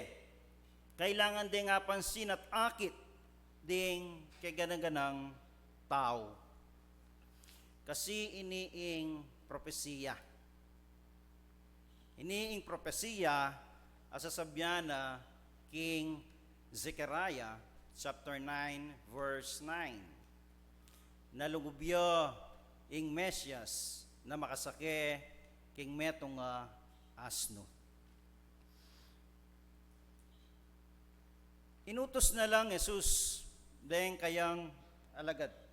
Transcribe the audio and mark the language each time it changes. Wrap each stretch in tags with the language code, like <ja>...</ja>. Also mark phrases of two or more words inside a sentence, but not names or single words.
<pam>Kailangan ding apansin at akit ding kay ganang-ganang tao. Kasi iniing propesiya. Iniing propesiya asasabyan na King Zechariah chapter 9 verse 9. Nalugubyo ing Mesyas na makasake king metong asno. Inutos na lang Jesus dahil kayang alagad.</pam>